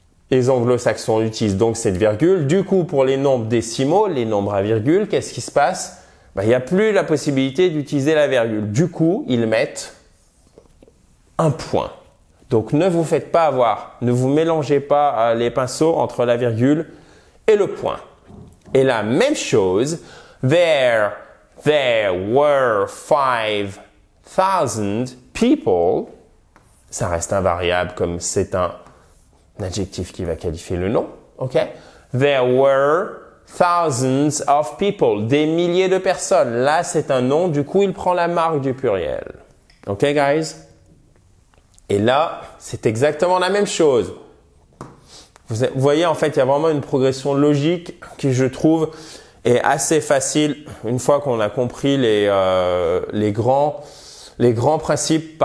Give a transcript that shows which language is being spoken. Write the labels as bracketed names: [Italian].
[French] Les anglo-saxons utilisent donc cette virgule. Du coup, pour les nombres décimaux, les nombres à virgule, qu'est-ce qui se passe? Il n'y a plus la possibilité d'utiliser la virgule. Du coup, ils mettent un point. Donc, ne vous faites pas avoir. Ne vous mélangez pas les pinceaux entre la virgule et le point. Et la même chose, [English] there were 5,000 people. [French] Ça reste invariable comme c'est un adjectif qui va qualifier le nom. OK? [English] There were thousands of people. [French] Des milliers de personnes. Là, c'est un nom. Du coup, il prend la marque du pluriel. [English] OK, guys? [French] Et là, c'est exactement la même chose. Vous voyez, en fait, il y a vraiment une progression logique qui, je trouve, est assez facile une fois qu'on a compris les grands principes.